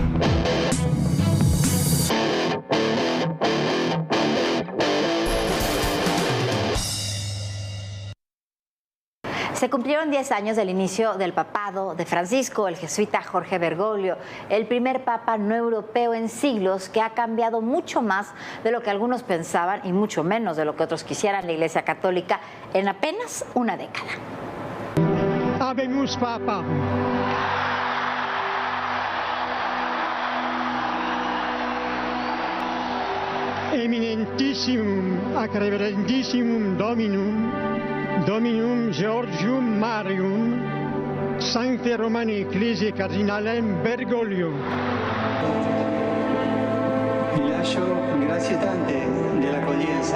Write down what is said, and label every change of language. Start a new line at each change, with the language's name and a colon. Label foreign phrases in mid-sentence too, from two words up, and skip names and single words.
Spanish: Se cumplieron 10 años del inicio del papado de Francisco, el jesuita Jorge Bergoglio, el primer papa no europeo en siglos, que ha cambiado mucho más de lo que algunos pensaban y mucho menos de lo que otros quisieran la Iglesia Católica en apenas una década.
Latin: Habemus Papa. Eminentissimum ac reverendissimum Dominum Georgium Marium, Sancte Romani Ecclesiae Cardinalem Bergoglio.
Italian: Vi lascio grazie tante dell'accoglienza.